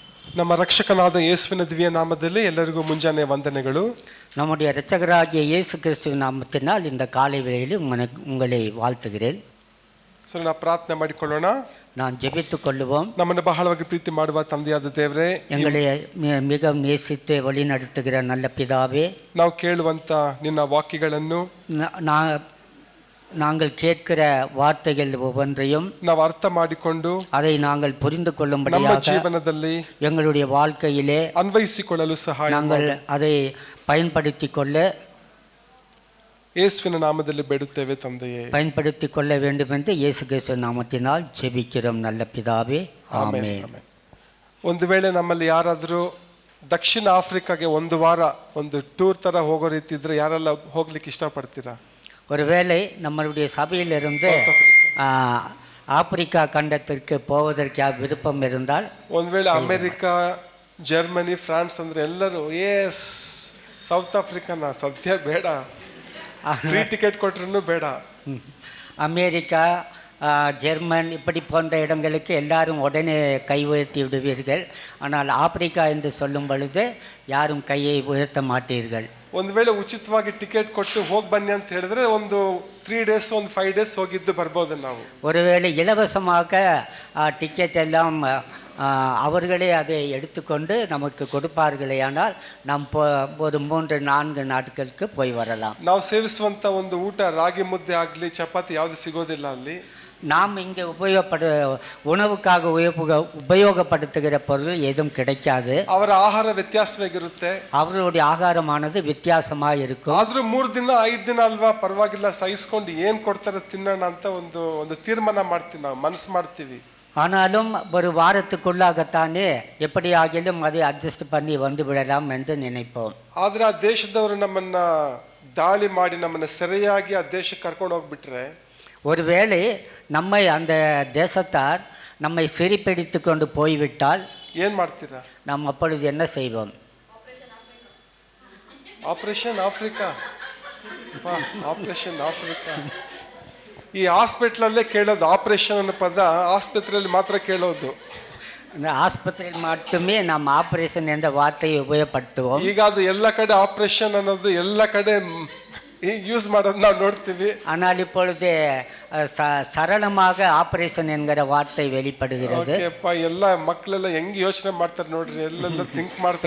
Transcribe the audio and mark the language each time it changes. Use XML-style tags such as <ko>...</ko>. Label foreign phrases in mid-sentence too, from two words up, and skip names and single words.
<kn>ನಮ್ಮ ರಕ್ಷಕನಾದ ಯೇಸುವಿನ ದಿವ್ಯ ನಾಮದಲ್ಲಿ ಎಲ್ಲರಿಗೂ ಮುಂಜಾನೆ ವಂದನೆಗಳು.</kn> <ta>நம்முடைய இரட்சகராகிய இயேசு கிறிஸ்துவின் நாமத்தினால் இந்த காலை வேளையில் உங்களை வாழ்த்துகிறேன்.</ta> <kn>ನಾವು ಪ್ರಾರ್ಥನೆ ಮಾಡಿಕೊಳ್ಳೋಣ.</kn> <ta>நான் ஜெபித்துக் கொள்ளுவோம்.</ta> <kn>ನಮ್ಮನ್ನು ಬಹಳವಾಗಿ ಪ್ರೀತಿ ಮಾಡುವ ತಂದೆಯಾದ ದೇವರೇ,</kn> <ta>எங்களை மிக நேசித்து வழி நடத்துகிற நல்ல பிதாவே,</ta> <kn>ನಾವು ಕೇಳುವಂತ ನಿನ್ನ ವಾಕ್ಯಗಳನ್ನು</kn> <ta>நாங்கள் கேட்கிற வார்த்தைகள் ஒவ்வொன்றையும்</ta> <kn>ನಾವು ಅರ್ಥ ಮಾಡಿಕೊಂಡು</kn> <ta>அதை நாங்கள் புரிந்து</ta> <kn>ನಮ್ಮ</kn> <ta>கொள்ளும்படியாக</ta> <kn>ಜೀವನದಲ್ಲಿ</kn> <ta>எங்களுடைய வாழ்க்கையிலே</ta> <kn>ಅನ್ವಯಿಸಿಕೊಳ್ಳಲು ಸಹಾಯ</kn> <ta>நாங்கள் அதை பயன்படுத்திக் கொள்ள</ta> <kn>ಯೇಸುವಿನ ನಾಮದಲ್ಲಿ ಬೇಡುತ್ತೇವೆ ತಂದೆಯೇ.</kn> <ta>பயன்படுத்திக் கொள்ள வேண்டும் என்று இயேசு கிறிஸ்து நாமத்தினால் ஜெபிக்கிறோம் நல்ல பிதாவே, ஆமென்.</ta> <kn>ಒಂದು ವೇಳೆ ನಮ್ಮಲ್ಲಿ ಯಾರಾದರೂ ದಕ್ಷಿಣ ಆಫ್ರಿಕಾಗೆ ಒಂದು ವಾರ ಒಂದು ಟೂರ್ ತರ ಹೋಗೋ ರೀತಿ ಇದ್ರೆ ಯಾರೆಲ್ಲ ಹೋಗ್ಲಿಕ್ಕೆ ಇಷ್ಟಪಡ್ತೀರಾ?</kn> <ta>ஒருவேளை நம்மளுடைய சபையிலிருந்து ஆப்பிரிக்கா கண்டத்திற்கு போவதற்கு விருப்பம் இருந்தால்,</ta> <kn>ಒಂದು ವೇಳೆ ಅಮೆರಿಕಾ, ಜರ್ಮನಿ, ಫ್ರಾನ್ಸ್ ಅಂದ್ರೆ ಎಲ್ಲರೂ ಎಸ್, ಸೌತ್ ಆಫ್ರಿಕಾನ ಸದ್ಯ ಬೇಡ,</kn> <en>free ticket</en> <kn>ಕೊಟ್ರೂ ಬೇಡ.</kn> <ta>அமெரிக்கா, ஜெர்மன் இப்படி போன்ற இடங்களுக்கு எல்லாரும் உடனே கை உயர்த்தி விடுவீர்கள். ஆனால் ஆப்பிரிக்கா என்று சொல்லும் பொழுது யாரும் கையை உயர்த்த மாட்டீர்கள்.</ta> <kn>ಒಂದು ವೇಳೆ ಉಚಿತವಾಗಿ ಟಿಕೆಟ್ ಕೊಟ್ಟು ಹೋಗಿ ಬನ್ನಿ ಅಂತ ಹೇಳಿದ್ರೆ ಒಂದು 3 days ಒಂದು 5 days ಹೋಗಿದ್ದು ಬರ್ಬೋದು ನಾವು.</kn> <ta>ஒருவேளை இலவசமாக டிக்கெட் எல்லாம் அவர்களே அதை எடுத்துக்கொண்டு நமக்கு கொடுப்பார்களே, ஆனால் நாம் ஒரு 3-4 நாட்களுக்கு போய் வரலாம்.</ta> <kn>ನಾವು ಸೇವಿಸುವಂತ ಒಂದು ಊಟ ರಾಗಿ ಮುದ್ದೆ ಆಗಲಿ ಚಪಾತಿ ಯಾವುದು ಸಿಗೋದಿಲ್ಲ ಅಲ್ಲಿ.</kn> <ta>நாம் இங்கே உணவுக்காக உபயோகப்படுத்துகிற பொருள் எதுவும் கிடைக்காது.</ta> <kn>ಅವರ ಆಹಾರ ವ್ಯತ್ಯಾಸವಾಗಿರುತ್ತೆ.</kn> <ta>அவர்களுடைய ஆகாரமானது வித்தியாசமாக இருக்கும்.</ta> <kn>ಆದ್ರೂ 3 ದಿನ 5 ದಿನ ಅಲ್ವಾ, ಪರವಾಗಿಲ್ಲ, ಸಹಿಸ್ಕೊಂಡು ಏನ್ ಕೊಡ್ತಾರೆ ತಿನ್ನೋಣ ಅಂತ ಒಂದು ತೀರ್ಮಾನ ಮಾಡ್ತೀವಿ, ನಾವು ಮನಸ್ಸು ಮಾಡ್ತೀವಿ.</kn> <ta>ஆனாலும் ஒரு வாரத்துக்குள்ளாகத்தானே எப்படி ஆகிலும் அதை அட்ஜஸ்ட் பண்ணி வந்து விடலாம் என்று நினைப்போம்.</ta> <kn>ಆದ್ರೆ ಆ ದೇಶದವರು ನಮ್ಮನ್ನ ದಾಳಿ ಮಾಡಿ ನಮ್ಮನ್ನ ಸರಿಯಾಗಿ ಆ ದೇಶಕ್ಕೆ ಕರ್ಕೊಂಡು ಹೋಗ್ಬಿಟ್ರೆ,</kn> <ta>ஒருவேளை நம்மை அந்த தேசத்தார் நம்மை சிறைப்பிடித்து கொண்டு போய்விட்டால்</ta> <kn>ಏನ್ ಮಾಡ್ತೀರಾ?</kn> <ta>நாம் அப்பொழுது என்ன செய்வோம்?</ta> <kn>ಆಪರೇಷನ್ ಆಫ್ರಿಕಾ, ಆಪರೇಷನ್ ಆಫ್ರಿಕಾ. ಈ ಹಾಸ್ಪಿಟ್ಲಲ್ಲೇ ಕೇಳೋದು ಆಪರೇಷನ್ ಅನ್ನೋ ಪದ, ಆಸ್ಪತ್ರೆಯಲ್ಲಿ ಮಾತ್ರ ಕೇಳೋದು.</kn> <ta>ஆஸ்பத்திரியில் மட்டுமே நாம் ஆபரேஷன் என்ற வார்த்தையை உபயோகப்படுத்துவோம்.</ta> <kn>ಈಗ ಅದು ಎಲ್ಲ ಕಡೆ ಆಪರೇಷನ್ ಅನ್ನೋದು ಎಲ್ಲ ಕಡೆ யூஸ் ಮಾಡೋದು ನಾವು ನೋಡ್ತೀವಿ.</kn> <ta>ஆனால் இப்பொழுது சரளமாக ஆபரேஷன் என்கிற வார்த்தை வெளிப்படுகிறது.</ta> <kn>ಎಲ್ಲ ಮಕ್ಕಳೆಲ್ಲ ಹೆಂಗ್ ಯೋಚನೆ ಮಾಡ್ತಾರೆ ನೋಡ್ರಿ, ಎಲ್ಲೆಲ್ಲ ಥಿಂಕ್ ಮಾಡ್ತಾರೆ.</kn>